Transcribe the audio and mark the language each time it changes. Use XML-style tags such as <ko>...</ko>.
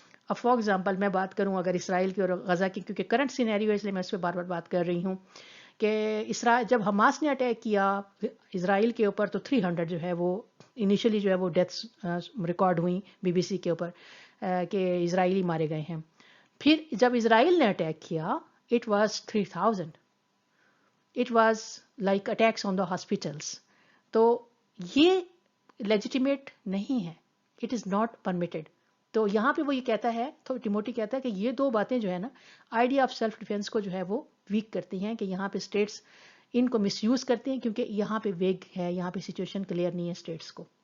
<ur>For example میں بات کروں اگر اسرائیل کی اور غزہ کی، کیونکہ کرنٹ سینیریو ہے اس لیے میں اس پہ بار بار بات کر رہی ہوں کہ اسرائیل جب حماس نے اٹیک کیا اسرائیل کے اوپر، تو 300 جو ہے وہ انیشلی جو ہے وہ ڈیتھس ریکارڈ ہوئیں BBC کے اوپر کہ اسرائیلی مارے گئے ہیں. پھر جب اسرائیل نے اٹیک کیا</ur> <en>it was 3000. It was like attacks on the hospitals.</en> <ur>تو یہ لیجیٹیمیٹ نہیں ہے،</ur> <en>it is not permitted.</en> <ur>تو یہاں پہ وہ یہ کہتا ہے، تو ٹیموٹھی کہتا ہے کہ یہ 2 باتیں جو ہے نا آئیڈیا آف سیلف ڈیفینس کو جو ہے وہ ویک کرتی ہیں، کہ یہاں پہ اسٹیٹس ان کو مس یوز کرتے ہیں کیونکہ یہاں پہ ویگ ہے، یہاں پہ سچویشن کلیئر نہیں ہے اسٹیٹس کو.</ur>